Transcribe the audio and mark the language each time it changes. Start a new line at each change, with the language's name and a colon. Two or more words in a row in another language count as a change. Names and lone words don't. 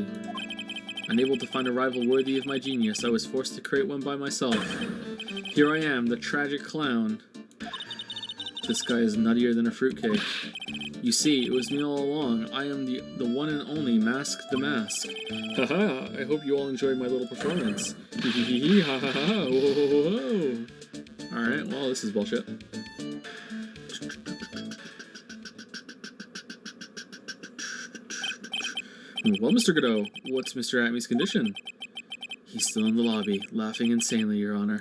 English: Unable to find a rival worthy of my genius, I was forced to create one by myself. Here I am, the tragic clown. This guy is nuttier than a fruitcake. You see, it was me all along. I am the one and only Mask the Mask. Haha, I hope you all enjoyed my little performance. Hee hee hee hee, ha ha ha, whoa whoa whoa. Alright, well, this is bullshit. Well, Mr. Godot, what's Mr. Atmey's condition? He's still in the lobby, laughing insanely, Your Honor.